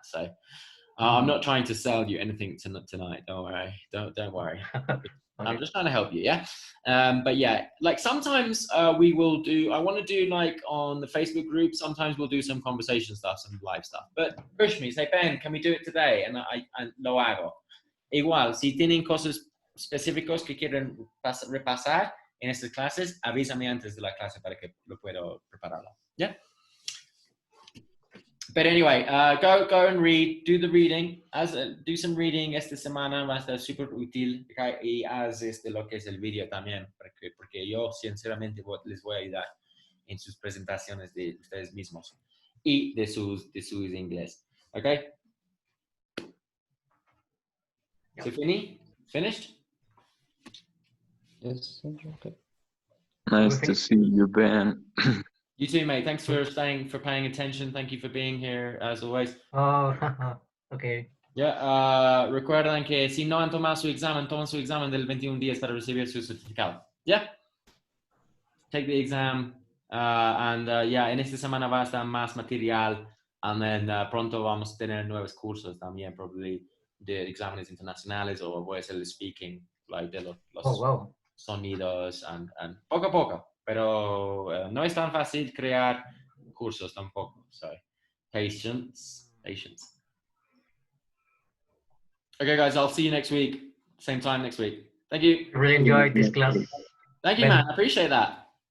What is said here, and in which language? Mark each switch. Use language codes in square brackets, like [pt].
[en] So I'm not trying to sell you anything tonight. Don't worry. Don't worry. Okay. I'm just trying to help you, yeah. But yeah, like sometimes we will do. I want to do like on the Facebook group. Sometimes we'll do some conversation stuff, some live stuff. But push me, say Ben, can we do it today? And I [es] lo hago. Igual, si tienen cosas específicos que quieren repasar en estas clases, avísame antes de la clase para que lo puedo prepararlo. Yeah. [en] But anyway, go and read, do the reading, do some reading [es] esta semana, va a estar súper útil, [en] okay? [es] Y haz lo que es el video también, porque yo sinceramente les voy a ayudar en sus presentaciones de ustedes mismos y de sus inglés, okay? [en] So finished? Yes, okay. Nice to see you, Ben. You too, mate. Thanks for paying attention. Thank you for being here, as always. Oh, okay. [es] Yeah, recuerden que si no han tomado su examen, tomen su examen del 21 días para recibir su certificado. Yeah. [en] Take the exam, and yeah, [es] en esta semana va a estar más material, [en] and then [es] pronto vamos a tener nuevos cursos también, probably de exámenes internacionales, o voy a hacer el speaking, like de los sonidos, and poco a poco. Pero no es tan fácil crear cursos tampoco. [en] So, patience. Okay, guys, I'll see you next week. Same time next week. Thank you. I really enjoyed this class. Thank you, man. I appreciate that.